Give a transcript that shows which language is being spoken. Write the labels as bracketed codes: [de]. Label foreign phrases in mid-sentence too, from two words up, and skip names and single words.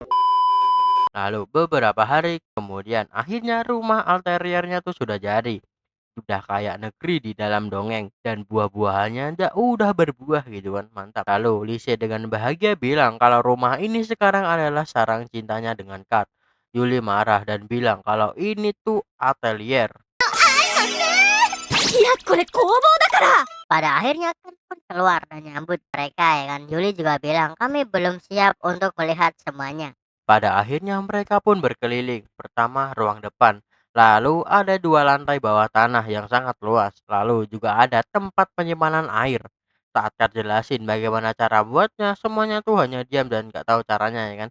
[id] Lalu beberapa hari kemudian akhirnya rumah alteriernya tuh sudah jadi. Udah kayak negeri di dalam dongeng dan buah-buahannya udah berbuah gitu kan, mantap. Lalu Lise dengan bahagia bilang kalau rumah ini sekarang adalah sarang cintanya dengan Kat. Yuli marah dan bilang kalau ini tuh atelier. [ja] いやこれ工房だから。 [id] pada akhirnya Kat pun keluar dan nyambut mereka ya kan. Yuli juga bilang kami belum siap untuk melihat semuanya. Pada akhirnya mereka pun berkeliling. Pertama ruang depan. Lalu ada 2 lantai bawah tanah yang sangat luas. Lalu juga ada tempat penyimpanan air. Saat Kar jelasin bagaimana cara buatnya, semuanya tuh hanya diam dan nggak tahu caranya ya kan.